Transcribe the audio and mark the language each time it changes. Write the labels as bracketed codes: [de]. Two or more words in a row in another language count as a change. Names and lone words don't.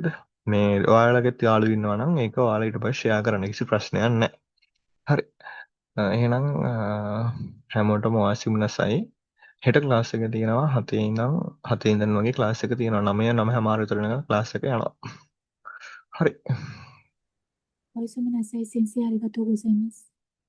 [si] මේ ඔයාලගෙත් යාළුවෝ ඉන්නවා නම් ඒක ඔයාලා ඊට පස්සේ ෂෙයා කරන්න කිසි ප්‍රශ්නයක් නැහැ. හරි. එහෙනම් හැමෝටම වාසි විනාසයි. හෙට ක්ලාස් එක තියෙනවා 7 ඉඳන් වගේ ක්ලාස් එක තියෙනවා 9:30 විතර වෙනකන් ක්ලාස් එක යනවා. හරි. [ja] おやすみなさい、先生。ありがとうございます。